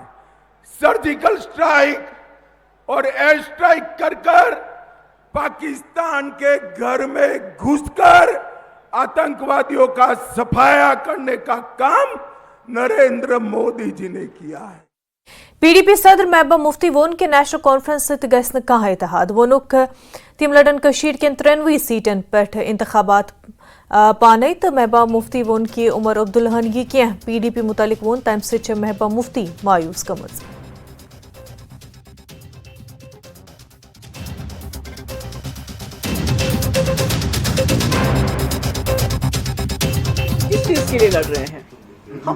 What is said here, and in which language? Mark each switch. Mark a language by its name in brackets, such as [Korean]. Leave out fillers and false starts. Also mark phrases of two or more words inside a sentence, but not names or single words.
[Hindi] सर्जिकल स्ट्राइक और एयर स्ट्राइक कर पाकिस्तान के घर में घुसकर आतंकवादियों का सफाया करने का काम नरेंद्र मोदी जी ने किया है। [Kashmiri] पीडीपी सदर महबूबा मुफ्ती वोन के नेशनल कॉन्फ्रेंस सत गस्न कहा इत्तेहाद वोनुक तिम लड़न कशीर के 93 सीटन पे इंतखाबात पाने तो महबूबा मुफ्ती वोन की उमर अब्दुल्लाहन ये क्या पीडीपी मुतालिक वोन तम से महबूबा मुफ्ती मायूस गमज। [Hindi] किस चीज के लिए लड़ रहे हैं हम?